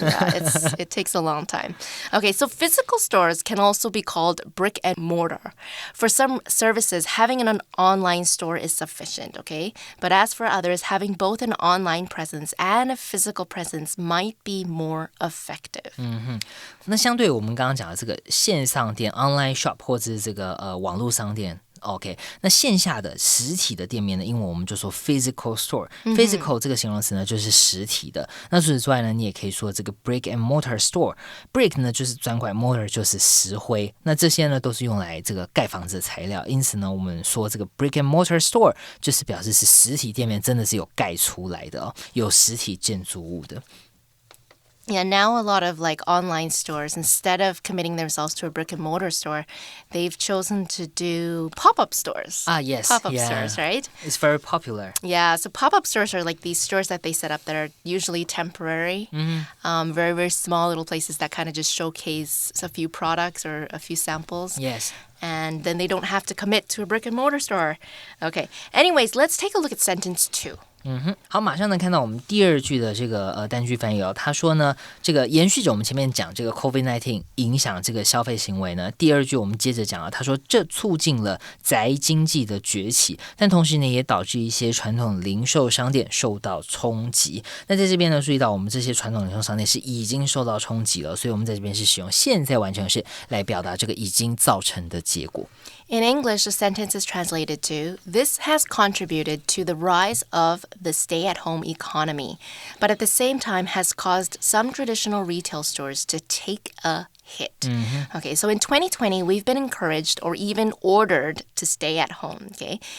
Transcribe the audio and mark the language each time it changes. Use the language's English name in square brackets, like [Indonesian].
[English] Yeah, it takes a long time. Okay, so physical stores can also be called brick and mortar. For some services, having an online store is sufficient, okay? But as for others, having both an online presence and a physical presence might be more effective. [Chinese] 那相对我们刚刚讲的这个线上店 online shop 或者是这个网络商店OK， 那线下的实体的店面呢，英文我们就说 physical store。physical 这个形容词呢，就是实体的。那除此之外呢，你也可以说这个 brick and mortar store。brick 呢就是砖块 ，mortar 就是石灰。那这些呢都是用来这个盖房子的材料。因此呢，我们说这个 brick and mortar store 就是表示是实体店面真的是有盖出来的哦，有实体建筑物的。 [English] Yeah, now a lot of like online stores, instead of committing themselves to a brick and mortar store, they've chosen to do pop-up stores. Yes. Pop-up stores, right? It's very popular. Yeah, so pop-up stores are like these stores that they set up that are usually temporary. Very, very small little places that kind of just showcase a few products or a few samples. Yes. And then they don't have to commit to a brick and mortar store. Okay. Anyways, let's take a look at sentence 2. [Chinese] 好，马上能看到我们第二句的这个单句翻译哦。他说呢，这个延续着我们前面讲这个 COVID-19 影响这个消费行为呢，第二句我们接着讲啊，他说这促进了宅经济的崛起，但同时呢也导致一些传统零售商店受到冲击。那在这边呢，注意到我们这些传统零售商店是已经受到冲击了，所以我们在这边是使用现在完成式来表达这个已经造成的结果。 [English] In English, the sentence is translated to, this has contributed to the rise of the stay-at-home economy, but at the same time has caused some traditional retail stores to take a hit. Okay, so in 2020, we've been encouraged or even ordered to stay at home, okay?